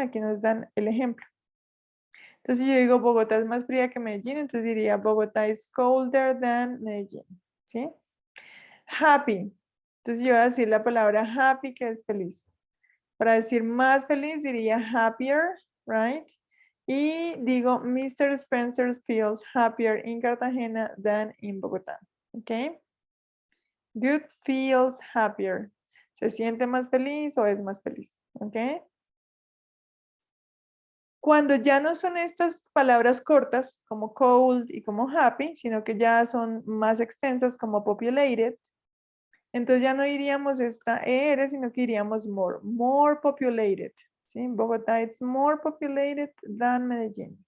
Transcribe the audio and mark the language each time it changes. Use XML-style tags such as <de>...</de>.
<es>Aquí nos dan el ejemplo. Entonces si yo digo Bogotá es más fría que Medellín, entonces diría</es> <en>Bogotá is colder than Medellín.</en> <es>¿Sí? Happy. Entonces yo voy a decir la palabra happy, que es feliz. Para decir más feliz diría happier, right? Y digo, Mr.</es> <en>Spencer feels happier in Cartagena than in Bogotá. ¿Ok? Good feels happier.</en> <es>¿Se siente más feliz o es más feliz? ¿Ok? Cuando ya no son estas palabras cortas como cold y como happy, sino que ya son más extensas como populated, entonces ya no iríamos esta ER, sino que iríamos more. More populated. ¿Sí?</es> <en>Bogotá it's more populated than Medellín.</en>